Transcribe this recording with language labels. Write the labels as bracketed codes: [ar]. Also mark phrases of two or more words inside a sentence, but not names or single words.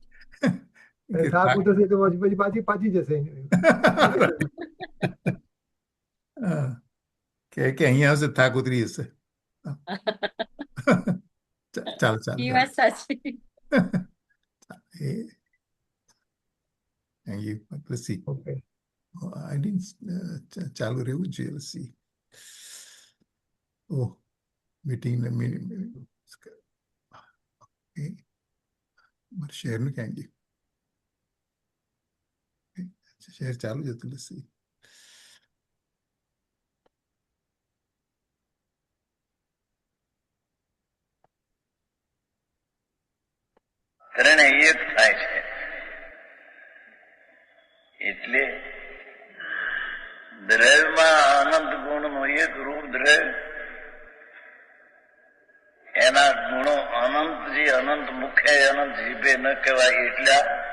[gu] થાક ઉતરશે તો પછી પાછી જશે. કે અહીંયા આવશે થાક ઉતરી જશે. ચાલો ચાલો એ ચાલો. વાત સાચી. [en] Thank you. Let's see. ઓકે I didn't [gu] ચાલુ રહેવું જ જોઈએ. [en] Let's see. Oh, meeting [gu] મારે શેરનું ક્યાં ગયું? શેર ચાલુ જ હતું. [en] Let's see. [gu] ત્રણે એક થાય છે એટલે દ્રવ્યમાં અનંત ગુણનું એક રૂપ દ્રવ્ય, એના ગુણો અનંત, જે અનંત મુખે અનંત જીભે ન કહેવાય એટલા,